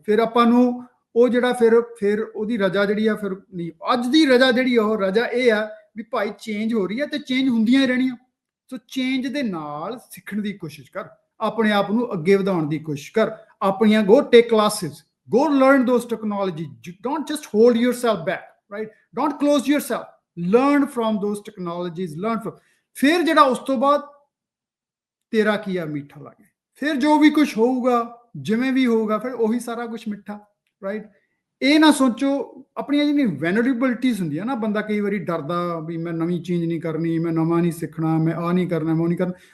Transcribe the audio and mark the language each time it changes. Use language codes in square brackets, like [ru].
[pa] ਫਿਰ ਆਪਾਂ ਨੂੰ ਉਹ ਜਿਹੜਾ ਫਿਰ ਉਹਦੀ ਰਜਾ ਜਿਹੜੀ ਆ, ਫਿਰ ਨਹੀਂ। ਅੱਜ ਦੀ ਰਜਾ ਜਿਹੜੀ ਆ, ਉਹ ਰਜਾ ਇਹ ਆ ਵੀ ਭਾਈ ਚੇਂਜ ਹੋ ਰਹੀ ਹੈ ਤੇ ਚੇਂਜ ਹੁੰਦੀਆਂ ਹੀ ਰਹਿਣੀਆਂ। ਸੋ ਚੇਂਜ ਦੇ ਨਾਲ ਸਿੱਖਣ ਦੀ ਕੋਸ਼ਿਸ਼ ਕਰ, ਆਪਣੇ ਆਪ ਨੂੰ ਅੱਗੇ ਵਧਾਉਣ ਦੀ ਕੋਸ਼ਿਸ਼ ਕਰ, ਆਪਣੀਆਂ [en] Go take classes, go learn those technology. Don't just hold yourself back, right? Don't close yourself. Learn from those technologies, learn from. [pa] ਫਿਰ ਜਿਹੜਾ ਉਸ ਤੋਂ ਬਾਅਦ ਤੇਰਾ ਕੀ ਆ ਮਿੱਠਾ ਲੱਗੇ, ਫਿਰ ਜੋ ਵੀ ਕੁਝ ਹੋਊਗਾ, ਜਿਵੇਂ ਵੀ ਹੋਊਗਾ, ਫਿਰ ਉਹੀ ਸਾਰਾ ਕੁਝ ਮਿੱਠਾ, ਰਾਈਟ। ਇਹ ਨਾ ਸੋਚੋ, ਆਪਣੀਆਂ ਜਿਹੜੀਆਂ ਵੈਨਰੇਬਿਲਟੀਜ਼ ਹੁੰਦੀਆਂ ਨਾ, ਬੰਦਾ ਕਈ ਵਾਰੀ ਡਰਦਾ ਵੀ ਮੈਂ ਨਵੀਂ ਚੀਜ਼ ਨਹੀਂ ਕਰਨੀ, ਮੈਂ ਨਵਾਂ ਨਹੀਂ ਸਿੱਖਣਾ, ਮੈਂ ਆਹ ਨਹੀਂ ਕਰਨਾ, ਮੈਂ ਉਹ ਨਹੀਂ ਕਰਨਾ।